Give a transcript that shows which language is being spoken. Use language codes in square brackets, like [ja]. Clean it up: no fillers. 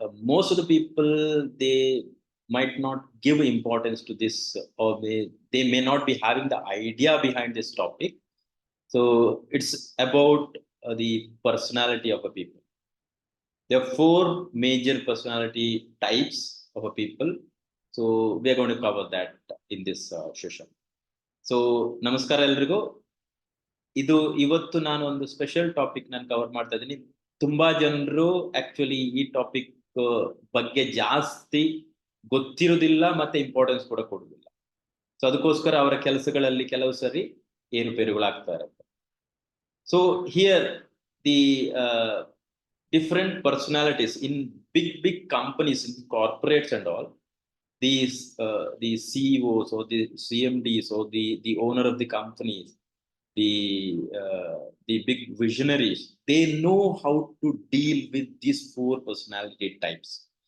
[en] Most of the people they might not give importance to this, or they may not be having the idea behind this topic. So it's about the personality of a people. There are four major personality types of a people. So we are going to cover that in this session. [kn] So ನಮಸ್ಕಾರ ಎಲ್ರಿಗೂ. ಇದು ಇವತ್ತು ನಾನು ಒಂದು special topic ನಾನು cover ಮಾಡ್ತಾ ಇದ್ದೀನಿ. ತುಂಬಾ ಜನರು ಆಕ್ಚುಲಿ ಈ ಟಾಪಿಕ್ ಬಗ್ಗೆ ಜಾಸ್ತಿ ಗೊತ್ತಿರುವುದಿಲ್ಲ ಮತ್ತೆ ಇಂಪಾರ್ಟೆನ್ಸ್ ಕೂಡ ಕೊಡುವುದಿಲ್ಲ. ಸೊ ಅದಕ್ಕೋಸ್ಕರ ಅವರ ಕೆಲಸಗಳಲ್ಲಿ ಕೆಲವು ಸರಿ ಏರುಪೇರುಗಳಾಗ್ತಾ ಇರುತ್ತೆ. [en] So here the different personalities in big companies, in corporates and all, the CEOs or the CMDs or the owner of the companies, the big visionaries, they know how to deal with these four personality types.